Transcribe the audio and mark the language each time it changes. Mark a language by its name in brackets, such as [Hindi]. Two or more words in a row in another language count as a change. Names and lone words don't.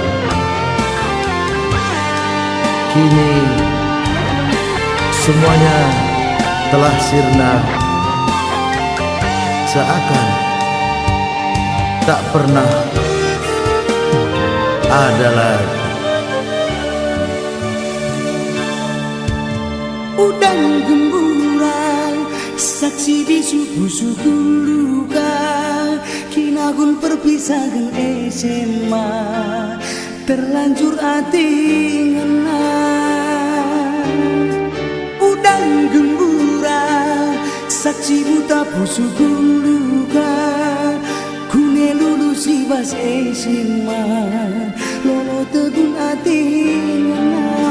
[Indonesian] Kini semuanya telah sirna, seakan tak pernah ada lagi. [Batak Karo] Udang gemburan, saksi bisu busuk luka, kinagun perpisahan SMA, terlanjur ati ngena. Udang gemburan, saksi buta busuk luka, kune lulusi bas SMA, lolo tegun ati ngena.